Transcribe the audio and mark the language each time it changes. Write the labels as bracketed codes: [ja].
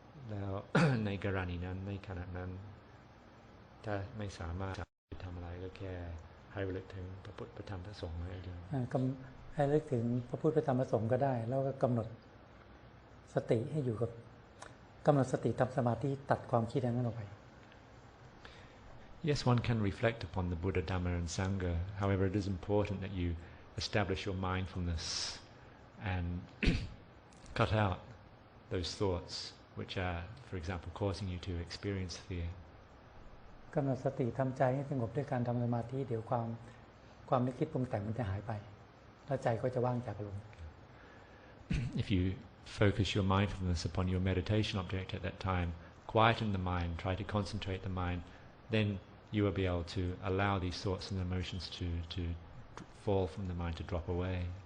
[th] แล้ว ในกรณีนั้นในขณะนั้นถ้าไม่สามารถทำอะไรก็แค่ให้ระลึกถึงพระพุทธพระธรรมพระสงฆ์ให้ดู ให้ระลึกถึงพระพุทธพระธรรมพระสงฆ์ก็ได้แล้วก็กำหนดสติให้อยู่กับกำหนดสติทำสมาธิตัดความคิดนั้นออกไป [en] Yes, one can reflect upon the Buddha, Dhamma and Sangha. However, it is important that you establish your mindfulness and cut out those thoughts which are, for example, causing you to experience fear. [th] กำหนดสติทำใจให้สงบด้วยการทำสมาธิเดี๋ยวความนึกคิดปรุงแต่งมันจะหายไปแล้วใจก็จะว่างจากอารมณ์ [en] If you focus your mindfulness upon your meditation object at that time, quieten the mind, try to concentrate the mind, then you will be able to allow these thoughts and emotions to fall from the mind, to drop away.